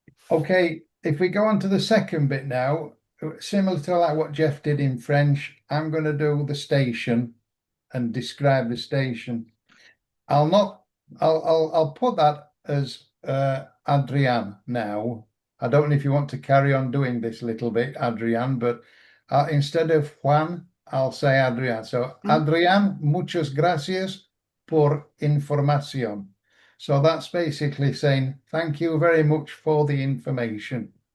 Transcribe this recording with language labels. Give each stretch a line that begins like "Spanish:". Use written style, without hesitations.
English: Okay, if we go on to the second bit now, similar to like what Jeff did in French, I'm going to do the station and describe the station. I'll put that as Adrian now. I don't know if you want to carry on doing this little bit, Adrian, but instead of Juan, I'll say Adrian.
Spanish: So, Adrian, muchas gracias por información.
English: So that's basically saying thank you very much for the information.